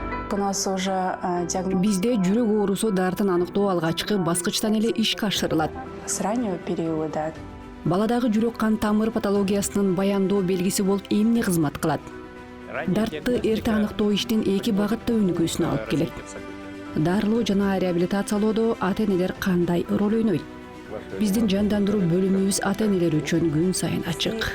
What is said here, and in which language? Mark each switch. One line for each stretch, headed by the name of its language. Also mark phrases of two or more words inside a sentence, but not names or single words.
Russian: как у нас уже диагноз
Kyrgyz: Бизде жүрөк оорусу дартын аныктоо алгачкы баскычтан эле ишке ашырылат.
Russian: с раннего периода.
Kyrgyz: Баладагы жүрөк кан тамыр патологиясынын баяндоо белгиси болуп эмне кызмат кылат? Дартты эрте аныктоо иштин эки багытта өнүгүүсүнө алып келет. Дарылоо жана реабилитациялоодо ата-энелер кандай роль ойнойт? Биздин жандандыруу бөлүмүбүз ата-энелер үчүн күн сайын ачык.